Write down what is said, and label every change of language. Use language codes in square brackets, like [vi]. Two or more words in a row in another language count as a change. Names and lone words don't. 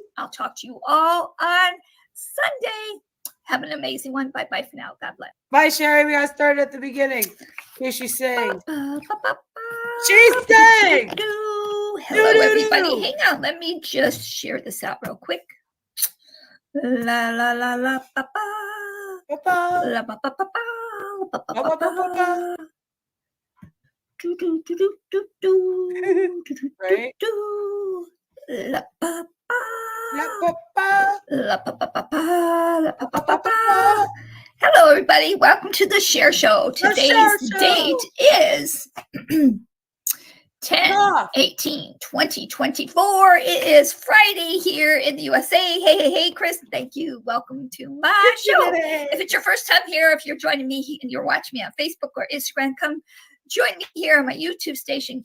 [en] I'll talk to you all on Sunday. Have an amazing one. Bye-bye for now. God bless. Bye, Sherry. We got to start at the beginning. Here she sings. She sang. Hello, everybody. Hang on. Let me just share this out real quick. La la la la pa pa. La pa pa pa pa. Pa pa pa pa. Do do do do do do. Right. La pa pa. La pa pa. La pa pa pa pa. La pa pa pa pa. Hello, everybody. Welcome to the Share Show. Today's date is 10, Ah. 18, 20, 24. It is Friday here in the USA. Hey, Chris. Thank you. Welcome to my show. If it's your first time here, if you're joining me and you're watching me on Facebook or Instagram, come join me here on my YouTube station.